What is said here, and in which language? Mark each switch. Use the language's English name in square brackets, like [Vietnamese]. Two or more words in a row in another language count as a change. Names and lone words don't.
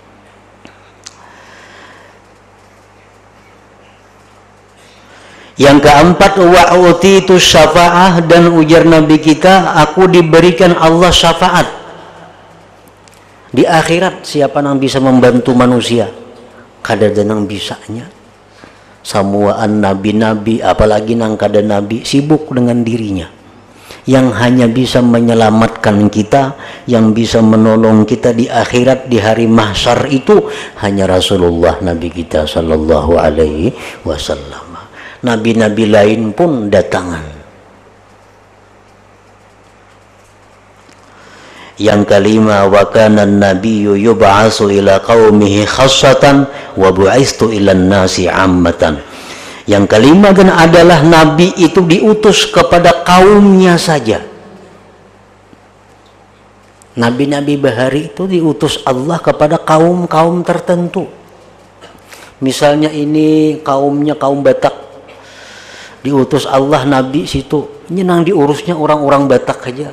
[Banjar] Yang keempat, [Arabic] وأعطيت الشفاعة, [Banjar] dan ujar Nabi kita, aku diberikan Allah syafaat di akhirat. Siapa yang bisa membantu manusia? Kada ada yang bisanya. Samuaan nabi-nabi, apalagi nang kada nabi, sibuk dengan dirinya. Yang hanya bisa menyelamatkan kita, yang bisa menolong kita di akhirat, di hari mahsyar itu hanya Rasulullah Nabi kita [Arabic] صلى الله عليه وسلم. [Banjar] Nabi-nabi lain pun datangan. Yang kelima, [Arabic] وكان النبي يبعث إلى قومه خاصة وبعثت إلى الناس عامة. [Banjar] Yang kelima kan adalah nabi itu diutus kepada kaumnya saja. Nabi-nabi bahari itu diutus Allah kepada kaum-kaum tertentu. Misalnya ini kaumnya kaum Batak, diutus Allah Nabi situ, nyenang diurusnya orang-orang Batak aja.